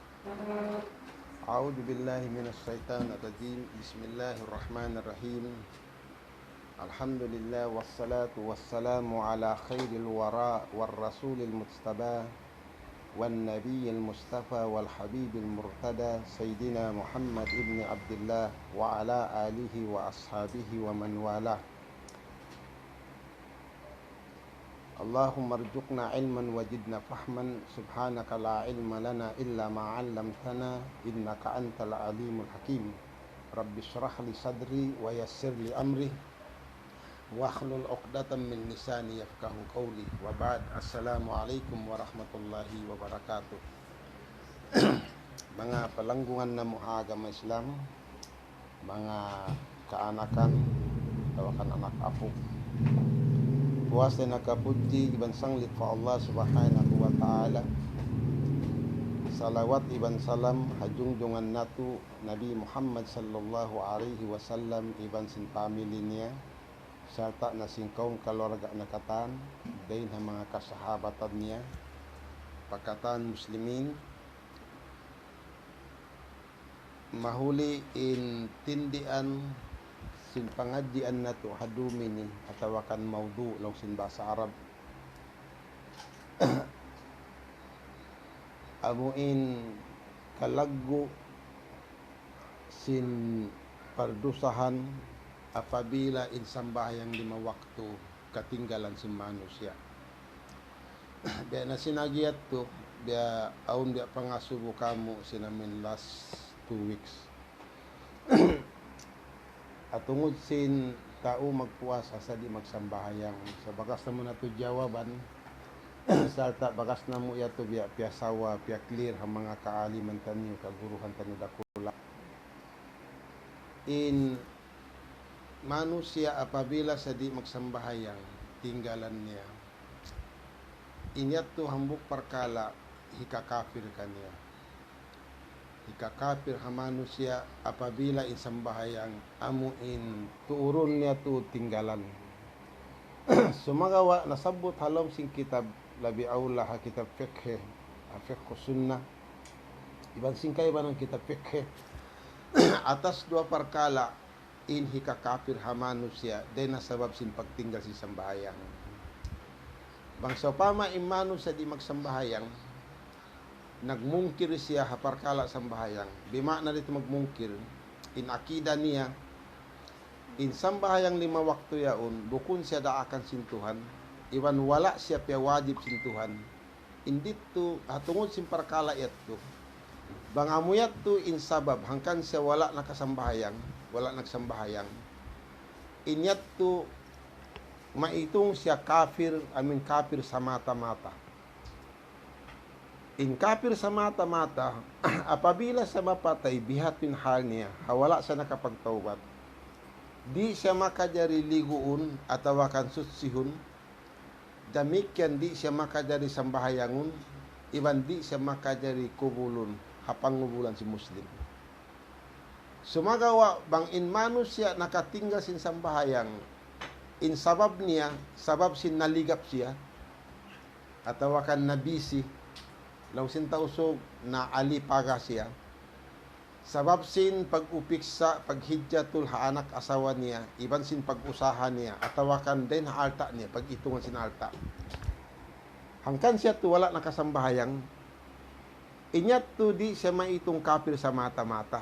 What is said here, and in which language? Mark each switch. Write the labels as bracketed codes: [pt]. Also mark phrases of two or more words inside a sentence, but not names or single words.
[ar] أعوذ بالله من الشيطان الرجيم. بسم الله الرحمن الرحيم. الحمد لله والصلاة والسلام على خير الورى والرسول المجتبى والنبي المصطفى والحبيب المرتضى سيدنا محمد بن عبد الله وعلى آله وأصحابه ومن والاه. اللهم ارزقنا علما واجدنا فهما سبحانك لا علم لنا إلا ما علمتنا إنك أنت العليم الحكيم. رب اشرح لي صدري ويسر لي أمري واحلل عقدة من لساني يفقهوا قولي. وبعد. السلام عليكم ورحمة الله وبركاته. [tsg] Mga palanggungan na agama Islam, mga kaanakan, tawakan anak apo, puasa nakapuji iban sanglit fa [ar] الله سبحانه وتعالى. [tsg] Salawat iban salam hajungjungan natu Nabi Muhammad [ar] صلى الله عليه وسلم [tsg] iban sin family niya serta na sin kaum keluarga nakatan dain ha mga kasahabatan niya pakatan muslimin mahuli in tindian sin pangadjian nato hadumini atawakan maudu long sin bahasa Arab amuin kalaggo sin pardusahan apabila in sambayang 5 waktu katinggalan si manusia. Biya na sinagiat to biya aun biya pangasubo kamu sinamin [en] last 2 weeks. [tsg] At tungod sin tao magpuasa sa di magsambahayang sa bakas na mo na to jawaban salta bakas na mo yato biya piyasawa piya clear ang mga kaaliman tanyo kaguruhan tanyo dakula in manusia apabila sa di magsambahayang tinggalan niya inyat to hambuk parkala hikakafir kaniya. Ikakafir ha manusia apabila insambahayang amuin tuurun niya tu tinggalan. Sumagawa nasabot halom sing kitab labi aula ha kitab fiqh fiqh sunnah iban singkay ba ng kitab fiqh atas 2 perkala in hikakafir ha manusia dahil nasabab sin pagtinggal si sambahayang. Bangsa pama imano sa di magsambahayang nagmungkir siya haparkala sambahayang bima na dito magmungkir in akida niya in sambahayang 5 waktu yaon bukun siya daakan sintuhan iwan wala siya pia wajib sintuhan indito hatungod sin parkala yatto bangamuyat to in sabab hangkan siya wala nakasambahayang wala nagsambahayang inyat to maitong siya kafir kafir sa mata-mata. In kafir sa mata-mata, apabila sa mapatay, bihatin hal niya, hawala sa nakapagtawbat, di siya makajari liguun, atawakan sutsihun, damikyan di siya makajari sambahayangun, iban di siya makajari kubulun, hapangubulan si Muslim. Sumagawa, bang in mano siya nakatinggal sin sambahayang, in sabab niya, sabab sin naligap siya, atawakan nabisi, law sin tausog na alipaga siya sabab sin pag-upiksa paghidyatul ha anak asawa niya iban sin pag-usahan niya atawakan din ha alta niya pag-itungan sin alta hangkan siya tu wala nakasambahayang inyat tu di siya maitong kafir sa mata-mata.